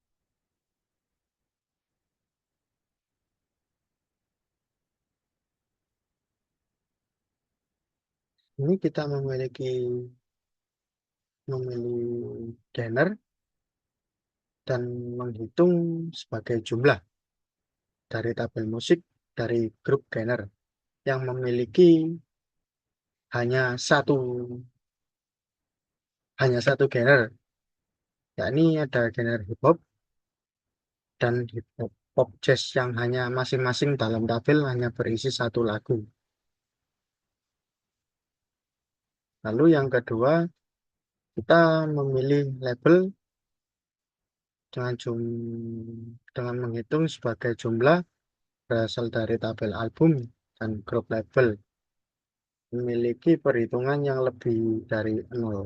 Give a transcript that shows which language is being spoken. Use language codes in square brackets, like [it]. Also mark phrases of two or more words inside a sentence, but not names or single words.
[id] Ini kita memilih genre dan menghitung sebagai jumlah dari tabel musik dari grup genre yang memiliki hanya satu hanya satu genre, yakni ada genre hip hop dan hip hop pop jazz yang hanya masing-masing dalam tabel hanya berisi satu lagu. Lalu yang kedua, kita memilih label dengan dengan menghitung sebagai jumlah berasal dari tabel album dan grup label memiliki perhitungan yang lebih dari nol.